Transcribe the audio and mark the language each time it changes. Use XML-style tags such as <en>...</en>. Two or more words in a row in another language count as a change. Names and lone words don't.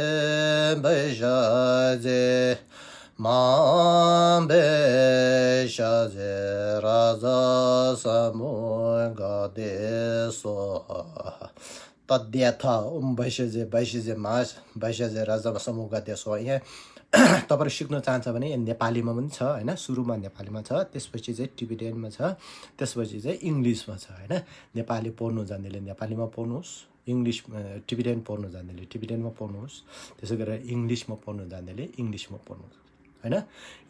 <sa>महावैशाजे राजा समूह गते स्वाहा तद्याथ ओम वैशाजे महावैशाजे राजा समूह गते स्वाहा</sa> <ne>यहाँ तपाईँहरू सिक्न चाहन्छ भने नेपालीमा पनि छ होइन सुरुमा नेपालीमा छ त्यसपछि चाहिँ टिबिटेनमा छ त्यसपछि चाहिँ इङ्ग्लिसमा छ होइन नेपाली पढ्नु जान्नेले नेपालीमा पढ्नुहोस् इङ्ग्लिस टिबिटेन पढ्नु जान्नेले टिबिटेनमा पढ्नुहोस् त्यसै गरेर इङ्ग्लिसमा पढ्नु जान्नेले इङ्ग्लिसमा पढ्नुहोस् होइन यो</ne>